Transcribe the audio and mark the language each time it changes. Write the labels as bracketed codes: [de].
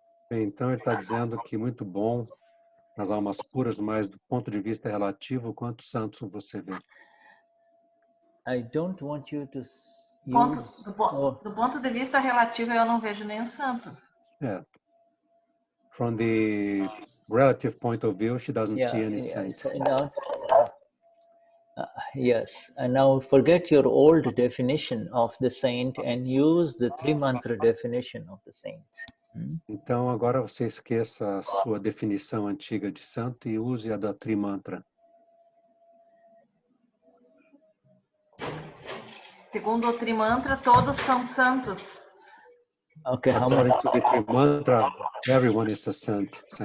[pt] Então ele está dizendo que muito bom nas almas puras, mas do ponto de vista relativo, quantos santos você vê? [en] I don't want you to use... [pt] Do ponto de vista relativo, eu não vejo nenhum santo. [en] Yeah. From the relative point of view, she doesn't see any saints. Yes, and now forget your old definition of the saint and use the three mantra definition of the saints. [pt] Então, agora você esqueça a sua definição antiga de santo e use a da Trimantra. Segundo o Trimantra, todos são santos. [en] Okay, how many? According to the Trimantra, everyone is a saint.